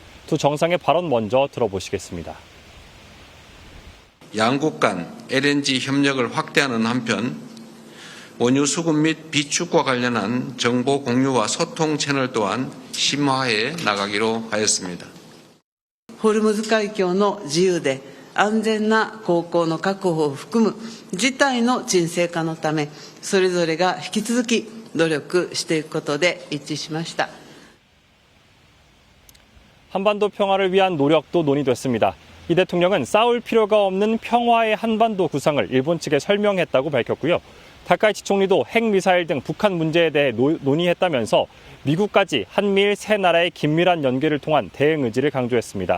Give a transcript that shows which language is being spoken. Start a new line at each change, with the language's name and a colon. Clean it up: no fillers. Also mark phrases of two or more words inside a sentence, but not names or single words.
Korean: 두 정상의 발언 먼저 들어보시겠습니다. 양국 간 LNG 협력을 확대하는 한편 원유 수급 및 비축과 관련한 정보 공유와 소통 채널 또한 심화해 나가기로 하였습니다.
Japanese: ホルムズ海峡の自由で安全な高校の確保を含む事態の沈静化のため、それぞれが引き続き努力していくことで一致しました。
Korean: 한반도 평화를 위한 노력도 논의됐습니다. 이 대통령은 싸울 필요가 없는 평화의 한반도 구상을 일본 측에 설명했다고 밝혔고요. 다카이치 총리도 핵미사일 등 북한 문제에 대해 논의했다면서 미국까지 한미일 세 나라의 긴밀한 연계를 통한 대응 의지를 강조했습니다.